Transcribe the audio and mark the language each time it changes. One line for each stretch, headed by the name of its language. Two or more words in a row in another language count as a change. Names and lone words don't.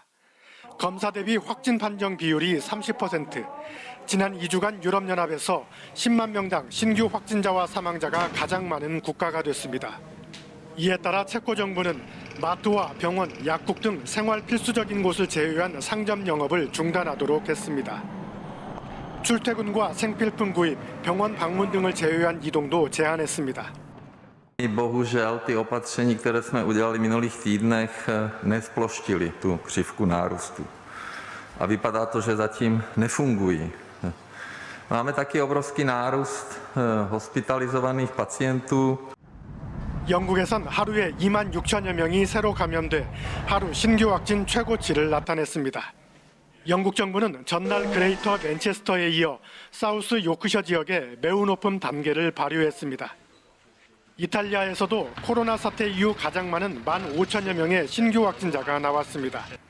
Korean: 검사 대비 확진 판정 비율이 30%, 지난 2주간 유럽연합에서 10만 명당 신규 확진자와 사망자가 가장 많은 국가가 됐습니다. 이에 따라 체코 정부는 마트와 병원, 약국 등 생활 필수적인 곳을 제외한 상점 영업을 중단하도록 했습니다. 출퇴근과 생필품 구입, 병원 방문 등을 제외한 이동도 제한했습니다.
Czech: Bohužel ty opatření, které jsme udělali v minulých týdnech, nesploštily tu křivku nárůstu. A vypadá to, že zatím nefungují. Máme taky obrovský nárůst hospitalizovaných pacientů.
Korean: 영국에선 하루에 26,000여 명이 새로 감염돼 하루 신규 확진 최고치를 나타냈습니다. 영국 정부는 전날 그레이터 맨체스터에 이어 사우스 요크셔 지역에 매우 높은 단계를 발효했습니다. 이탈리아에서도 코로나 사태 이후 가장 많은 15,000여 명의 신규 확진자가 나왔습니다.